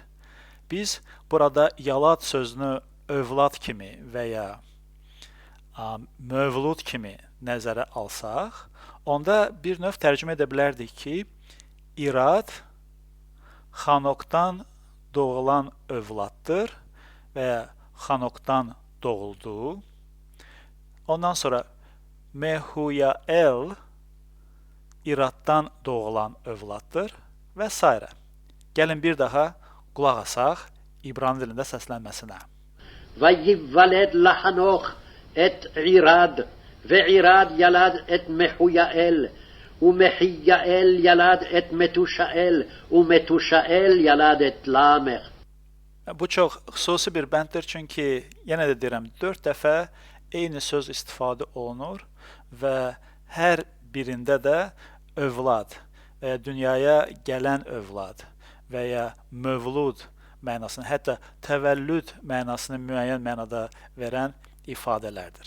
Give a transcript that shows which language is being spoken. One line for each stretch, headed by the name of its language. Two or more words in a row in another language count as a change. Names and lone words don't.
Azerbaijani: Biz burada yalad sözünü övlad kimi və ya mövlud kimi nəzərə alsaq, onda bir növ tərcümə edə bilərdik ki, İrad Xanokdan doğulan övladdır və ya Xanokdan doğuldu. Ondan sonra Mehuyael İraddan doğulan övladdır və s. Gəlin bir daha qulaq asaq İbrani dilində səslənməsinə.
Hebrew: ויولد לחנוך את עירד, ועירד ילד את מחויאל, ומחייאל ילד את מתושאל, ומתושאל ילד את למך.
Azerbaijani: Bu çox xüsusi bir bənddir, çünki yenə də deyirəm, 4 dəfə eyni söz istifadə olunur və hər birində də övlad və ya dünyaya gələn övlad və ya mövlud mənasını, hətta təvəllüd mənasını müəyyən mənada verən ifadələrdir.